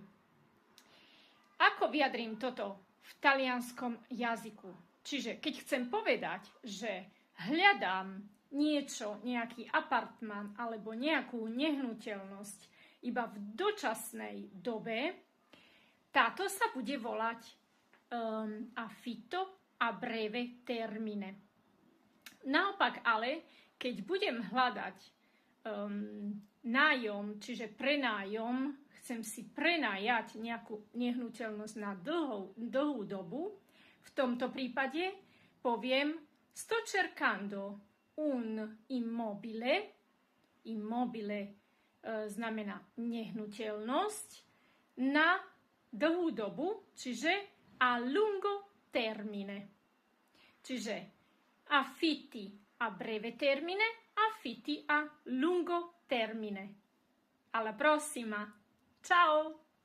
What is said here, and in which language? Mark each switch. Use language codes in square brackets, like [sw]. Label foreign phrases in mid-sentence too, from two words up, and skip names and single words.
[sk] Ako vyjadrím toto v talianskom jazyku? Čiže keď chcem povedať, že hľadám niečo, nejaký apartman alebo nejakú nehnuteľnosť iba v dočasnej dobe, táto sa bude volať [it] affitto a breve termine. [sk] Naopak ale, keď budem hľadať nájom, čiže prenájom, chcem si prenajať nejakú nehnuteľnosť na dlhú dobu, v tomto prípade poviem [it] sto cercando un immobile, [sk] znamená nehnuteľnosť, na dlhú dobu, čiže [it] a lungo termine. Čiže affitti a breve termine, affitti a lungo termine. Alla prossima! Ciao!